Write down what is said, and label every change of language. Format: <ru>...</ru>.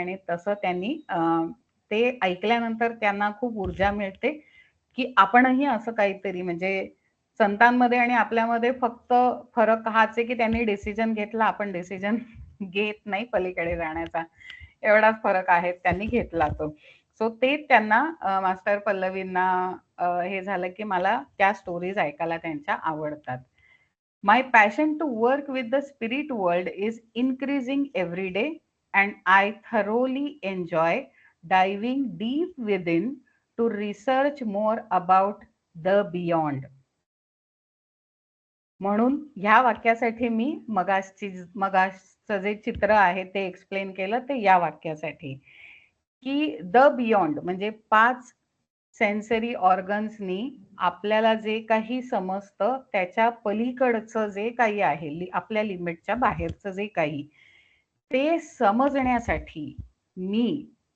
<mr>आणि तसं त्यांनी ते ऐकल्यानंतर त्यांना खूप ऊर्जा मिळते, की आपणही असं काहीतरी म्हणजे संतांमध्ये आणि आपल्यामध्ये फक्त फरक हाच आहे, की त्यांनी डिसिजन घेतला, आपण डिसिजन घेत नाही पलीकडे जाण्याचा. एवढाच फरक आहे. त्यांनी घेतला तो. सो ते त्यांना मास्टर पल्लवींना हे झालं, की मला त्या स्टोरीज ऐकायला त्यांच्या आवडतात.</mr> <en>My passion to work with the spirit world is increasing every day, and I thoroughly enjoy diving deep within to research more about the beyond.</en> <mr>म्हणून ह्या वाक्यासाठी मी मगासचं जे चित्र आहे ते एक्सप्लेन केलं ते या वाक्यासाठी, की द बियॉन्ड म्हणजे 5 सेन्सरी ऑर्गन्सनी आपल्याला जे काही समजतं त्याच्या पलीकडचं जे काही आहे, आपल्या लिमिटच्या बाहेरचं जे काही, ते समजण्यासाठी मी</mr>